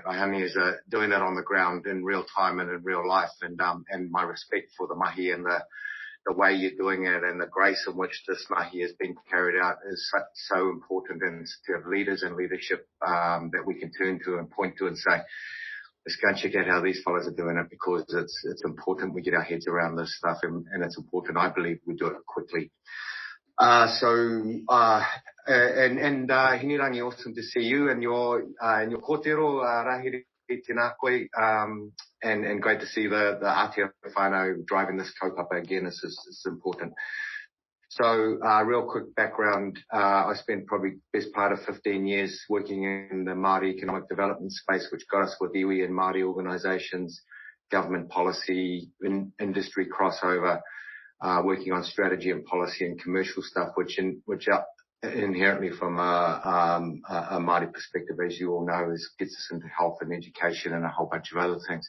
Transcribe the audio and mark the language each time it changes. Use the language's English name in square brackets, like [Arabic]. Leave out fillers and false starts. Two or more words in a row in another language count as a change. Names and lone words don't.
[English] Raihānia is doing it on the ground in real time and in real life, and my respect for the mahi and the way you're doing it and the grace in which this mahi has been carried out is so important, and to have leaders and leadership that we can turn to and point to and say, let's go and check out how these fellows are doing it, because it's important we get our heads around this stuff, and it's important, I believe, we do it quickly. Hinerangi, awesome to see you and your kōtero, [Māori] rahiri tēnā koe, [English] and great to see the Aotearoa whānau driving this kaupapa again. This is important. So, real quick background, I spent probably best part of 15 years working in the Māori economic development space, which got us with iwi and Māori organisations, government policy, industry crossover, working on strategy and policy and commercial stuff, which are inherently from a Māori perspective, as you all know, gets us into health and education and a whole bunch of other things.